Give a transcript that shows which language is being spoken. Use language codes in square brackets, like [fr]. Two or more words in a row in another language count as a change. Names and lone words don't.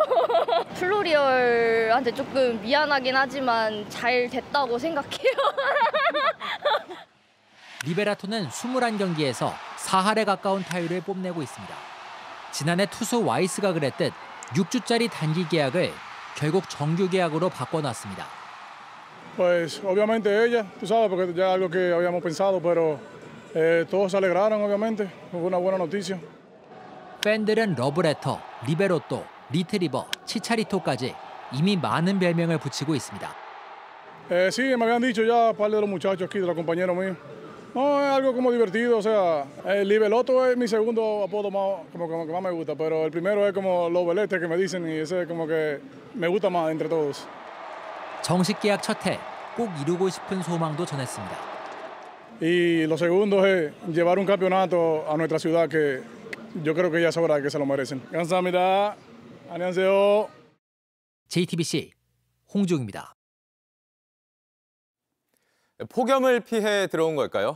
[ko] 플로리얼한테 조금 미안하긴 하지만 잘 됐다고 생각해요. 리베라토는 21경기에서 4할에 가까운 타율을 뽐내고 있습니다. 지난해 투수 와이스가 그랬듯 6주짜리 단기 계약을 결국 정규 계약으로 바꿔놨습니다. [es] Pues obviamente ella, tú sabes, porque ya algo que habíamos pensado, pero todos se alegraron, obviamente. Fue una buena noticia. [ko] 팬들은 러브레터, 리베로또, 리트리버, 치차리토까지 이미 많은 별명을 붙이고 있습니다. [es] Sí, me habían dicho ya un par de los muchachos aquí, de los compañeros míos. No, es algo como divertido, o sea, el Libeloto es mi segundo apodo más, como que más me gusta, pero el primero es como los veletes que me dicen y ese es como que me gusta más entre todos. [ko] 정식 계약 첫 해 꼭 이루고 싶은 소망도 전했습니다. [es] Y lo segundo es llevar un campeonato a nuestra ciudad, que yo creo que ya sabrá que se lo merecen. [ko] 감사합니다. 안녕하세요. JTBC 홍중입니다. 폭염을 피해 들어온 걸까요?